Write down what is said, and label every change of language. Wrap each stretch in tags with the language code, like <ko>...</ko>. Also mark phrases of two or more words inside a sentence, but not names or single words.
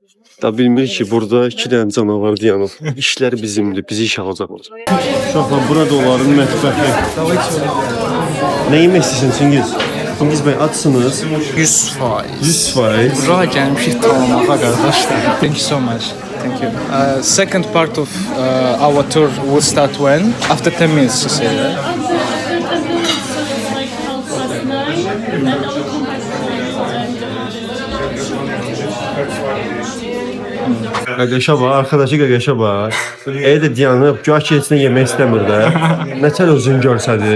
<az>Da bilmirik ki, burada 2 dənə canavar dayanıb. İşlər bizimdir, bizi işə alacaqlar. Uşaqlar, burada onların mətbəxi. Nə yemək istəyirsən Çingiz? Çingiz bəy, açsınız. 100%. 100%. Bura gəlmişik tanımağa qardaşlar.</az> <en>Thank you so much. Thank you. Second part of our tour will start when? After 10 minutes, you say, right?</en> <az>Qaqaşa bax, arkadaşı qaqaşa bax. Də dayanıb, gah ki, heç nə yemək istəmir də. Nətər özünü görsədir.</az>